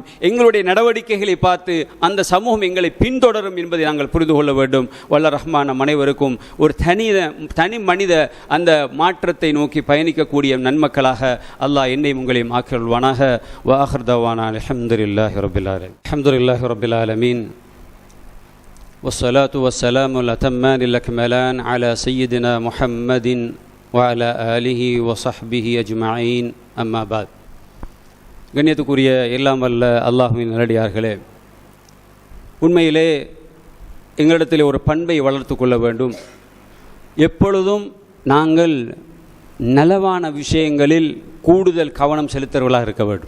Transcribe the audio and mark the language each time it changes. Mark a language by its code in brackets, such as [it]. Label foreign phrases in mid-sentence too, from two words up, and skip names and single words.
[ta] எங்களுடைய நடவடிக்கைகளை பார்த்து அந்த சமூகம் எங்களை பின்தொடரும் என்பதை நாங்கள் புரிந்து கொள்ள வேண்டும். வல்ல ரஹ்மான் நம் அனைவருக்கும் ஒரு தனி மனித அந்த மாற்றத்தை நோக்கி பயணிக்கக்கூடிய நன்மக்களாக அல்லாஹ் என்னையும் உங்களையும் ஆக்கியருள்வானாக. [ar] وآخر دعوانا الحمد لله رب العالمين. والصلاة والسلام الأتمان الأكملان على سيدنا محمد وعلى آله وصحبه أجمعين أما بعد. [ta] கண்ணியத்துக்குரிய எல்லாம் வல்ல அல்லாஹ்வின் நல்லடியார்களே, உண்மையிலே எங்களிடத்தில் ஒரு பண்பை வளர்த்து கொள்ள வேண்டும். எப்பொழுதும் நாங்கள் நலவான விஷயங்களில் கூடுதல் கவனம் செலுத்துவர்களாக இருக்க வேண்டும்.